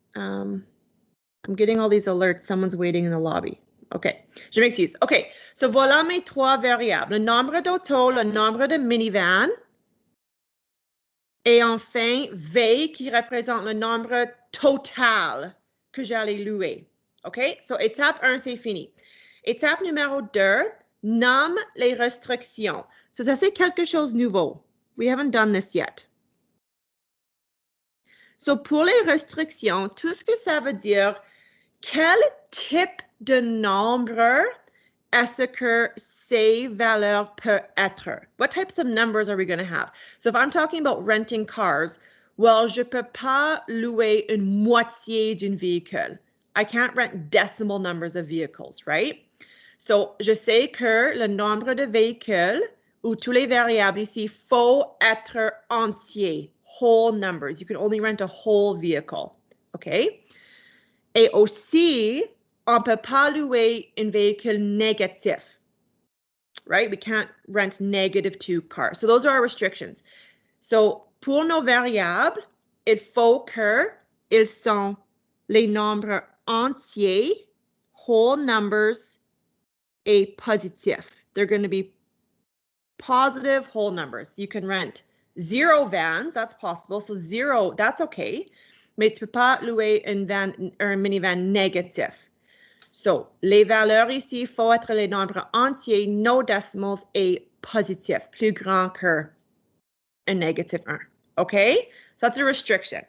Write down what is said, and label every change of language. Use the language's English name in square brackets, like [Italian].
[English] I'm getting all these alerts. Someone's waiting in the lobby. [French] OK. Je m'excuse. OK. So voilà mes trois variables. Le nombre d'autos, le nombre de minivans. Et enfin, V qui représente le nombre total que j'allais louer. OK? So, étape 1, c'est fini. Étape numéro 2, nomme les restrictions. So, ça, c'est quelque chose de nouveau. [English] We haven't done this yet. [French] So, pour les restrictions, tout ce que ça veut dire, quel type de nombre est-ce que ces valeurs peuvent être? [English] What types of numbers are we going to have? So if I'm talking about renting cars, well, [French] je peux pas louer une moitié d'un véhicule. [English] I can't rent decimal numbers of vehicles, right? [French] So, je sais que le nombre de véhicules ou tous les variables ici faut être entier, [English] whole numbers. You can only rent a whole vehicle, okay? [French] Et aussi, on ne peut pas louer un véhicule négatif, right? [English] We can't rent negative 2 cars. So those are our restrictions. [French] So pour nos variables, il faut qu'ils sont les nombres entiers, [English] whole numbers, [French] et positifs. [English] They're going to be positive whole numbers. You can rent 0 vans, that's possible. So 0, that's okay. [French] Mais tu peux pas louer un minivan négatif. So, les valeurs ici, il faut être les nombres entiers, [English] no decimals [French] et positifs, plus grand que un négatif 1. OK? [English] That's a restriction.